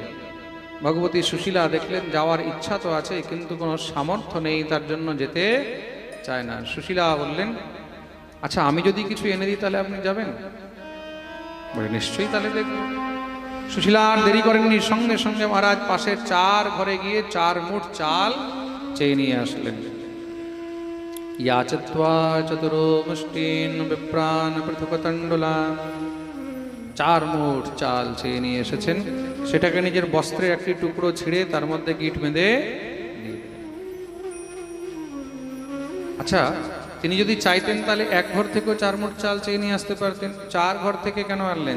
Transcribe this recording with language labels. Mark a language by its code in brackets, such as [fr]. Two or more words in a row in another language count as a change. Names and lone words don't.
[bn] ভগবতী সুশীলা দেখলেন যাওয়ার ইচ্ছা তো আছে, কিন্তু কোনো সামর্থ্য নেই, তার জন্য যেতে চায় না। সুশীলা বললেন, আচ্ছা আমি যদি কিছু এনে দিই তাহলে আপনি যাবেন? বলে, নিশ্চয়ই, তাহলে দেখবেন। সুশীলা আর দেরি করেননি, সঙ্গে সঙ্গে মহারাজ পাশের 4 ঘরে গিয়ে 4 মুঠ চাল চেয়ে নিয়ে আসলেন। [sa] याचत्वा चतुरो मुष्टीन् विप्रान् पृथुकतण्डुलान्। [bn] 4 মুঠ চাল চেয়ে নিয়ে এসেছেন, সেটাকে নিজের বস্ত্রের একটি টুকরো ছিঁড়ে তার মধ্যে গিট বেঁধে। আচ্ছা, তিনি যদি চাইতেন তাহলে 1 ঘর থেকেও 4 মুঠ চাল চেয়ে নিয়ে আসতে পারতেন। 4 ঘর থেকে কেন আনলেন?